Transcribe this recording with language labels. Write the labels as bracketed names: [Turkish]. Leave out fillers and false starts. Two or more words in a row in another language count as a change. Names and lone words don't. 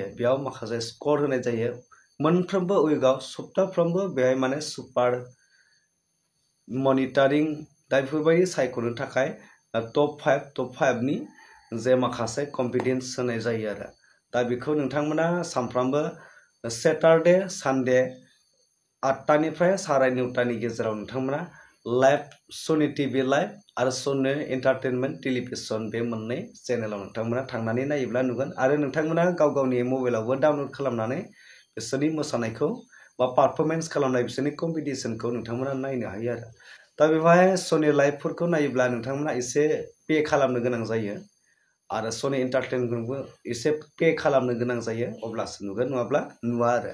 [Bodo] बेयाव माखासे स्कोर होनाय जायो मोनफ्रोमबो उइकआव सप्ताफ्रोमबो बेवहाय माने [English] super monitoring [Bodo] दा बेफोरबायदि सायख'नो थाखाय टप 5 नि जे माखासे कम्पिटेन्स होनाय जायो आरो। दा बेखौ नोंथांमोना सानफ्रामबो [English] Saturday Sunday [Bodo] 8टानिफ्राय 9:30नि गेजेराव नोंथांमोना लाइव सनी टीवी लाइव आरो सनी एंटारटेनमेंट टेलिभिजन बे मोननै चेनेलाव नोंथांमोना थांनानै नायोब्ला नुगोन आरो नोंथांमोना गाव गावनि मबाइलावबो डाउनलोड खालामनानै बिसोरनि मोसानायखौ बा पारफरमेंस खालामनाय बिसोरनि कम्पिटिशनखौ नोंथांमोना नायनो हायो आरो। दा बेवहाय सनी लाइभफोरखौ नायोब्ला नोंथांमोना एसे पे खालामनो गोनां जायो आरो सनी एंटारटेनमेंटबो एसे पे खालामनो गोनां जायो अब्लासो नुगोन नङाब्ला नुवा आरो।